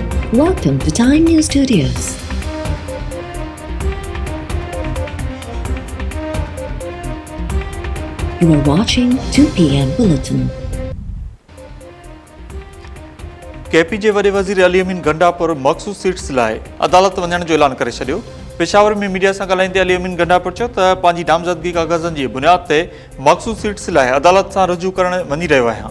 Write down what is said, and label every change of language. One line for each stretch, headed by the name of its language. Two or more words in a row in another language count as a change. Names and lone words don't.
English: Welcome to Time News Studios. You are watching 2 p.m. Bulletin.
Sindhi: केपी जे वॾे वज़ीर अली अमीन गंडापुर मख़सूस सीट्स लाइ अदालत वञण जो ऐलान करे छॾियो। पेशावर में मीडिया सां ॻाल्हाईंदे अली अमीन गंडापुर चयो त पंहिंजी नामज़दगी कागज़नि जी बुनियाद ते मख़सूस सीट्स लाइ अदालत सां रुजू करणु वञी रहियो आहियां।